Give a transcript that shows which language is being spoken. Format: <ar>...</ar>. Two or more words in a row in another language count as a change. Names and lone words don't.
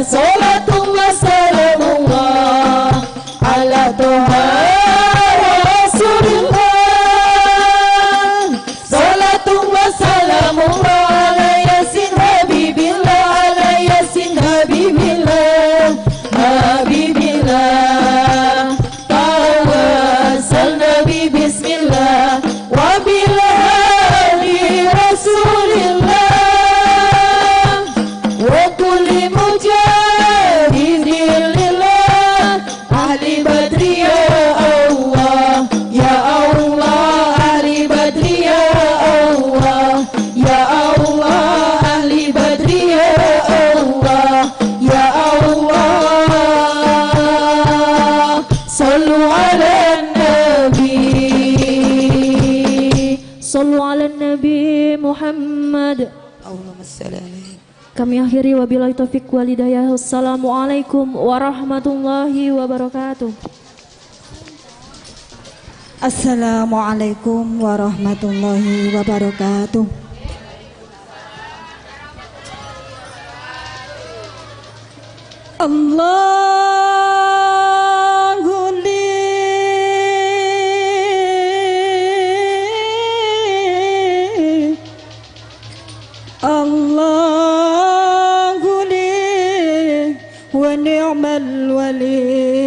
<ar>صلاة الله سلام الله على طه رسول الله. صلاة الله سلام الله على يس حبيب الله، على يس حبيب الله، حبيب الله. توسلنا ب بسم الله وبالله رسول الله و كل مجاهد لله أهل بدر يا الله، يا الله أهل بدر يا الله، يا الله أهل بدر يا الله، يا الله. صلوا على النبي. صلوا على النبي محمد. اللهم صل عليه.</ar> <id>Kami akhiri</id> <ar>وبالله التوفيق والهداية. السلام عليكم ورحمة الله وبركاته. السلام عليكم ورحمة الله وبركاته. الله لي الله لي ونعم الولي.</ar>